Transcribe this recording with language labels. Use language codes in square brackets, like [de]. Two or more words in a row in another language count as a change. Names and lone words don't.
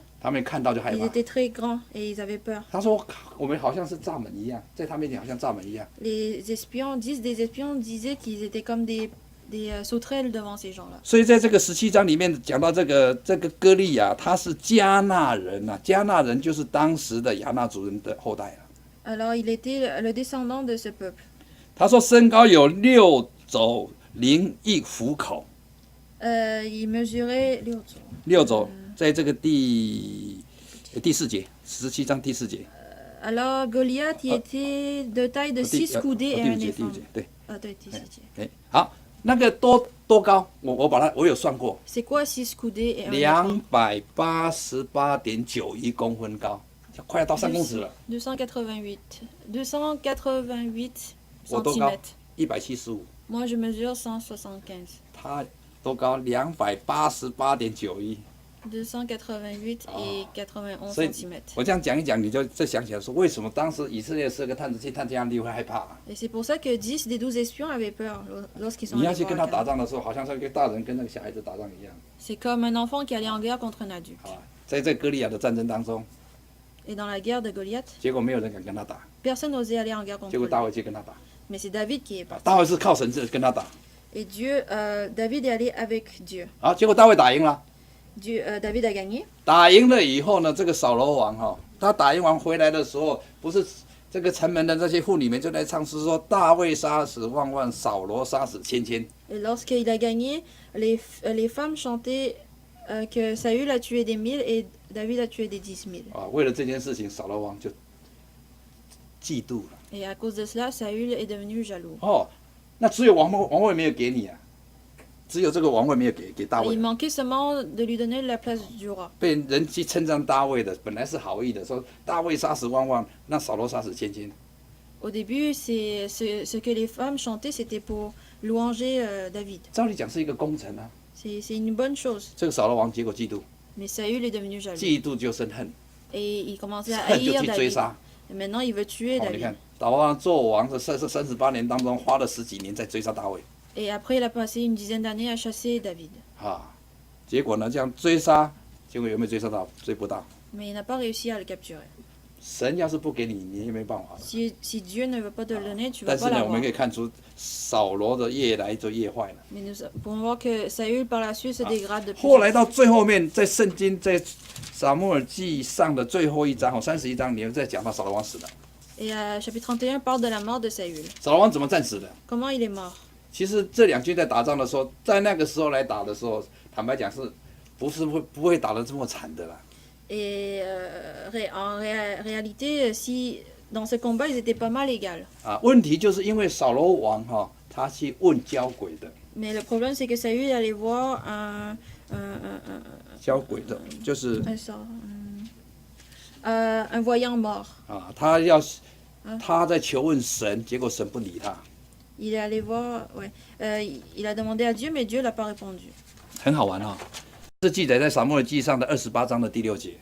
[zh] 他们看到就害 [fr] ils [zh] 怕。 [fr] étaient très grands et ils avaient peur. [zh] 他说：“我们好像是蚱蜢一样，在他面前好像蚱蜢一样。” [fr] Les espions, des espions disaient qu'ils étaient comme des sauterelles devant ces gens-là. [zh] 所以在这个17章里面讲到这个歌利亚，他是迦纳人呐、迦纳人就是当时的亚纳族人的后代啊。 [fr] Alors il était le descendant de ce peuple. [zh] 他说身高有6肘01虎口 [fr] Il mesurait [zh] ，6 肘，在这个第4节，17章第4节。 [fr] Alors Goliath, il était de taille de 6 coudées et [zh] 第 [fr] un [zh] 5节，第 [fr] éléphant. [zh] 5节，对， Ah, 对，第4节。哎，好，那个多高？我有算过， [fr] C'est quoi 6 coudées et un éléphant? [zh] 288.91 公分高，快要到3公尺了。 [fr] 288 [zh] 我多高 [fr] centimètres. [zh] ？175。 [fr] Moi, je mesure 175. [zh] 他多高？288.91。 [fr] 288 et 91 [zh] 所以 [fr] cm. [zh] 我这样讲一讲，你就再想起来说，为什么当时以色列12个探子去探迦南地会害怕、啊？ [fr] Et c'est pour ça que 10 des 12 espions avaient peur lorsqu'ils sont [zh] 你要 [fr] allés [zh] 去 [fr] voir [zh] 跟他 [fr] Canaan. [zh] 打仗的时候，好像是一个大人跟那个小孩子打仗一样。 [fr] C'est comme un enfant qui allait en guerre contre un adulte. [zh] 啊，在这歌利亚的战争当中， [fr] Et dans la guerre de Goliath, [zh] 结果没有人敢跟他打， [fr] personne n'osait aller en guerre contre [zh] 结果 [fr] lui. [zh] 大卫去跟他打。 [fr] Mais c'est David qui est 啊 parti. [zh] 大卫是靠神跟他打， [fr] Et David est allé avec Dieu. [zh] 啊，结果大卫打赢了。 [fr] David a gagné. [zh] 打赢了以后呢，这个扫罗王他打赢完回来的时候，不是这个城门的这些妇女们就在唱诗说：“大卫杀死万万，扫罗杀死千千。” [fr] Et lorsqu'il a gagné, les femmes chantaient que Saül a tué des 1000 et David a tué des 10 000. [zh] 啊，为了这件事情，扫罗王就嫉妒了。 [fr] Et à cause de cela, Saül est devenu jaloux. [zh] 那只有王位没有给你啊，只有这个王位没有给大 [fr] Il [zh] 卫。 [fr] manquait seulement de lui donner la place du roi. [zh] 被人去称赞大卫的，本来是好意的，说大卫杀死万万，那扫罗杀死千千。 [fr] Au début, ce que les femmes chantaient, c'était pour louanger David. [zh] 照理讲是一个功臣啊， [fr] C'est une bonne chose. [zh] 这个扫罗王结果嫉妒， [fr] Mais Saül est devenu jaloux. [zh] 嫉妒就生恨， [fr] Et il commençait à [zh] 恨就 [fr] haïr [zh] 去追 [fr] David. [zh] 杀。 [fr] Et maintenant, il veut tuer [zh] 你 [fr] David. [zh] 看，扫罗王做王的38年当中，花了10几年在追杀大卫 [fr] Et après, il a passé une dizaine d'années à chasser David. 啊。 [zh] 结果呢，这样追杀，结果有没有追杀到？追不到。 [fr] Mais il n'a pas réussi à le capturer. [zh] 神要是不给你，你也没办法。 [fr] Si Dieu ne veut pas te le donner, tu vas [zh] 但是 [fr] pas [zh] 呢，我们 [fr] l'avoir. [zh] 可以看出扫罗的越来就越坏了。 [fr] Mais nous pouvons voir que Saül par la suite se dégrade de plus [zh] 后 [fr] en [zh] 来 [fr] plus. [zh] 到最后面，在圣经在撒母耳记上的最后一章31章，你们在讲到扫罗王死了。 [fr] Et chapitre 31 parle de la mort de Saül. [zh] 扫罗王怎么战死的？ [fr] Comment il est mort? [zh] 其实这两军在打仗的时候，在那个时候来打的时候，坦白讲是不会打得这么惨的啦。 [fr] Et en réalité, si dans ce combat, ils étaient pas mal égales. [zh] 啊，问题就是因为扫罗王他去问交鬼的， [fr] Mais le problème, c'est que Saül allait voir un [zh] 交鬼的就是 [fr] voyant mort. [zh] 啊，他在求问神，结果神不理他。 [fr] Il est allé voir, ouais. Il a demandé à Dieu, mais Dieu l'a pas répondu. [zh] 很好玩这记载在撒母耳记上的28章的第6节。